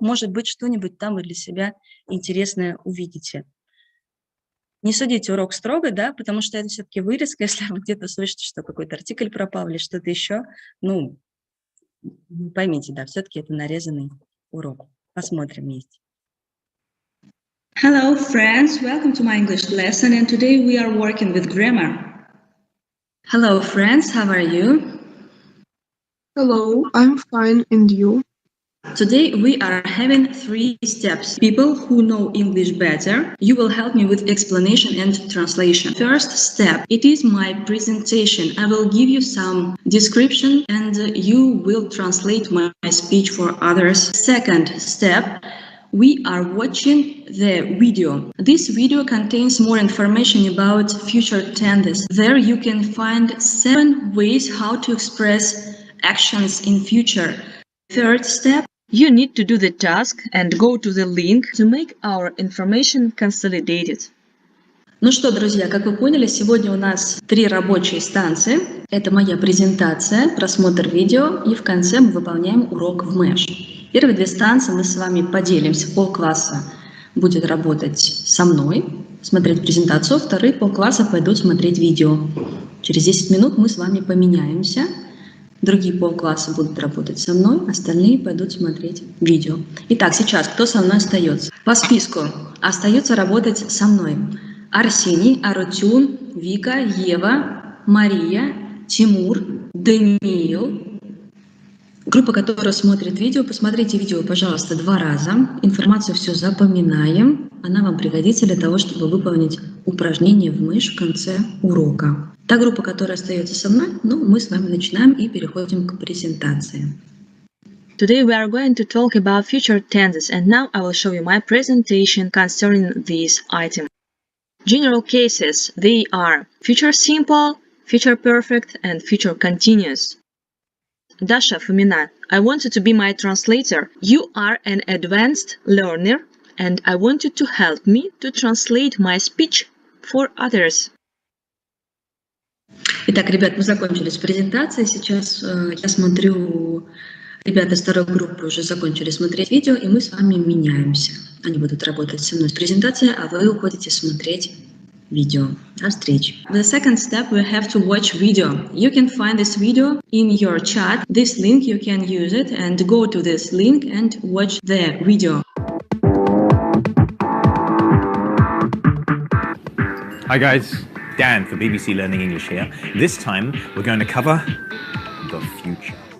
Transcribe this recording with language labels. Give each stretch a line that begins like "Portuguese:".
Russian: Может быть, что-нибудь там вы для себя интересное увидите. Не судите урок строго, да, потому что это все-таки вырезка. Если вы где-то слышите, что какой-то артикль пропал или что-то еще, ну, поймите, да, все-таки это нарезанный урок. Посмотрим вместе.
English: Hello friends, welcome to my English lesson, and today we are working with grammar. Hello friends, how are you? Hello, I'm fine, and you? Today we are having 3 steps. People who know English better, you will help me with explanation and translation. First step, it is my presentation. I will give you some description and you will translate my speech for others. Second step, we are watching the video. This video contains more information about future tenses. There you can find 7 ways how to express actions in future. Third step, You need to do the task and go to the link to make our information consolidated.
Russian: Ну что, друзья, как вы поняли, сегодня у нас 3 рабочие станции. Это моя презентация, просмотр видео и в конце мы выполняем урок в Мэш. Первые 2 станции мы с вами поделимся. Полкласса будет работать со мной, смотреть презентацию, вторые полкласса пойдут смотреть видео. Через 10 минут мы с вами поменяемся. Другие полкласса будут работать со мной, остальные пойдут смотреть видео. Итак, сейчас кто со мной остается? По списку остается работать со мной Арсений, Арутюн, Вика, Ева, Мария, Тимур, Даниил. Группа, которая смотрит видео, посмотрите видео, пожалуйста, 2 раза. Информацию все запоминаем. Она вам пригодится для того, чтобы выполнить упражнение в мышь в конце урока. Та группа, которая остается со мной, ну, мы с вами начинаем и переходим к презентации.
English: Today we are going to talk about future tenses, and now I will show you my presentation concerning this item. General cases, they are future simple, future perfect, and future continuous. Dasha Fomina, I want you to be my translator. You are an advanced learner, and I want you to help me to translate my speech for others.
Russian: Итак, ребят, мы закончили с презентацией. Сейчас я смотрю, ребята из второй группы уже закончили смотреть видео, и мы с вами меняемся. Они будут работать со мной с презентацией, а вы уходите смотреть видео. До встречи.
English: The second step, we have to watch video. You can find this video in your chat. This link, you can use it and go to this link and watch the video. Hi guys, Dan for BBC Learning English here. This time we're going to cover the future.